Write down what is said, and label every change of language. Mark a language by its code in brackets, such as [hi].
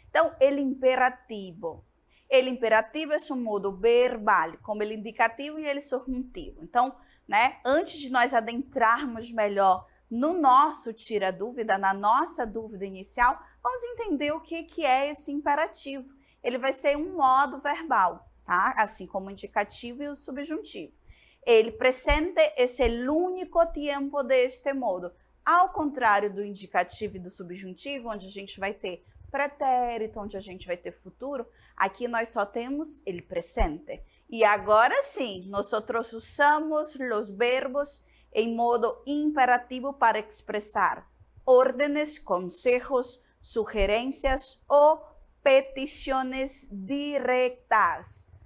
[pt] Então, [es] el imperativo. El imperativo [pt] é um modo verbal, como ele indicativo e ele subjuntivo. Então, né, antes de nós adentrarmos melhor no nosso tira-dúvida, na nossa dúvida inicial, vamos entender o que é esse imperativo. Ele vai ser um modo verbal, tá? Assim como o indicativo e o subjuntivo. [es] El presente es el único tiempo deste modo. [pt] Ao contrário do indicativo e do subjuntivo, onde a gente vai ter pretérito, onde a gente vai ter futuro, aqui nós só temos [es] el presente. [pt] E agora sim, nós usamos os verbos em modo imperativo para expressar [es] órdenes, consejos, [pt] sugerências ou petições diretas.